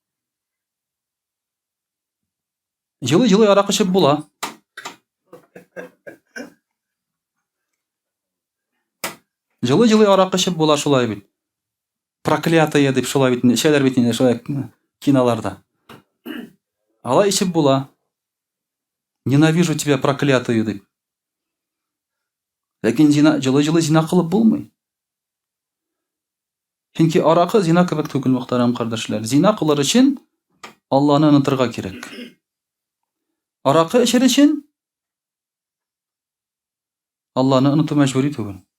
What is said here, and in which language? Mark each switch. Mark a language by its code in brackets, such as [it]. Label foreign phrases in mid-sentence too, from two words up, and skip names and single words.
[tt] Җылый арак эчеп була. Җылый арак эчеп була шулай бит. Проклятая дип шулай бит, шәләр бит инде шулай киноларда. Алай эчеп була. [ru] Ненавижу тебя, проклятую дип. [tt] Ләкин җылый зина кылып булмый. Чөнки аракы зина кебек түгел, мөхтәрәм кардәшләр. Зина кылыр өчен Алланы онытырга кирәк. Аракы эчер өчен Алланы оныту мәҗбүри түгел.